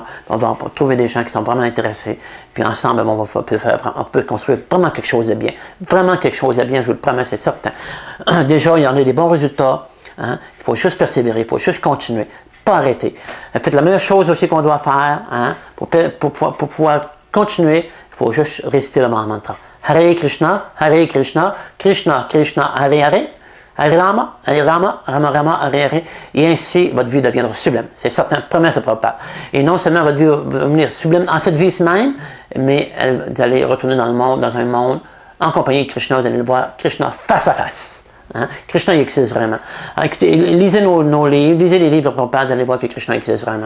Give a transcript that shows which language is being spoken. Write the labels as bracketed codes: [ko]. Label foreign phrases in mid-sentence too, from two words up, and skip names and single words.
[fr] On va trouver des gens qui sont vraiment intéressés. Puis ensemble, on peut construire vraiment quelque chose de bien. Vraiment quelque chose de bien, je vous le promets, c'est certain. Déjà, il y en a des bons résultats. Hein? Il faut juste persévérer, il faut juste continuer, pas arrêter. Faites la meilleure chose aussi qu'on doit faire, hein? pour pouvoir continuer, il faut juste réciter le mantra. [sa] हरे कृष्ण, कृष्ण कृष्ण, हरे हरे, हरे राम, राम राम, हरे हरे, [fr] et ainsi votre vie deviendra sublime. C'est certain, promesse de Prabhupada. Et non seulement votre vie va devenir sublime en cette vie même, mais vous allez retourner dans un monde en compagnie de Krishna, vous allez le voir Krishna face à face. Hein? Krishna il existe vraiment. Alors, écoutez, lisez nos livres, lisez les livres de Prabhupada, vous allez voir que Krishna existe vraiment.